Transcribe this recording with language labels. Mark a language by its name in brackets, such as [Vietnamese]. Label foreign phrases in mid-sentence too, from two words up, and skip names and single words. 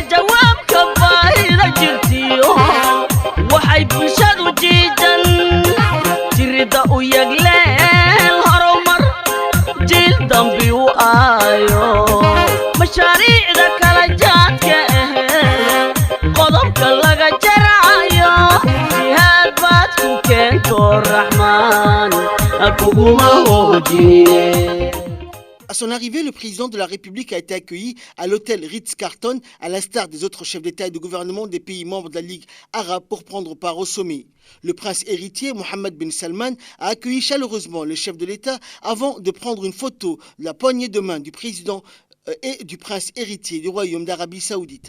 [Somali] jawaabka baahida jirtiyo waxay bulshadu jiijan jirida u yagleel horumar jiil dambi u aayo mashaariicda kala jaadka qodobka laga jarayo jihaad baad ku keento raxmaan kuguma hoojine. [French] À son arrivée, le président de la République a été accueilli à l'hôtel Ritz-Carlton, à l'instar des autres chefs d'État et de gouvernement des pays membres de la Ligue arabe pour prendre part au sommet. Le prince héritier Mohammed bin Salman a accueilli chaleureusement le chef de l'État avant de prendre une photo de la poignée de main du président et du prince héritier du Royaume d'Arabie Saoudite.